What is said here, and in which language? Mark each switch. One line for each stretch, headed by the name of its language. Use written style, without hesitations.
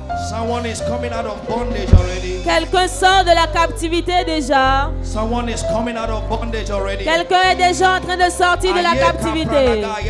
English: Someone is coming out of bondage already.
French: Quelqu'un sort de la captivité déjà.
English: Someone is coming out of bondage already.
French: Quelqu'un est déjà en train de sortir de la captivité.